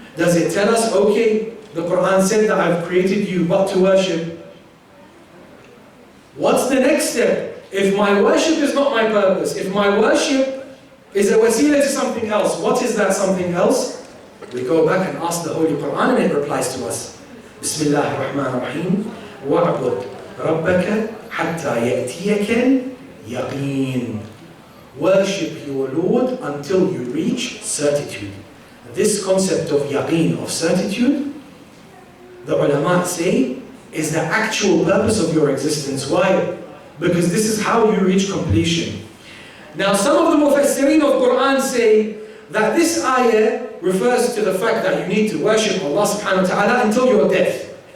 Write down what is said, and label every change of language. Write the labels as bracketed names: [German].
[English] Does it tell us, okay, the Quran said that I've created you but to worship? What's the next step? If my worship is not my purpose, if my worship is a wasila to something else, what is that something else? We go back and ask the Holy Quran and it replies to us. [Arabic] Bismillah ar-Rahman ar-Rahim. وَعْبُدْ رَبَّكَ حَتَّى يَأْتِيَكَ Yaqeen. [English] Worship your Lord until you reach certitude. This concept of yaqeen, of certitude, the ulama say, is the actual purpose of your existence. Why? Because this is how you reach completion. Now some of the mufassirin of Quran say that this ayah refers to the fact that you need to worship Allah subhanahu wa ta'ala until your death.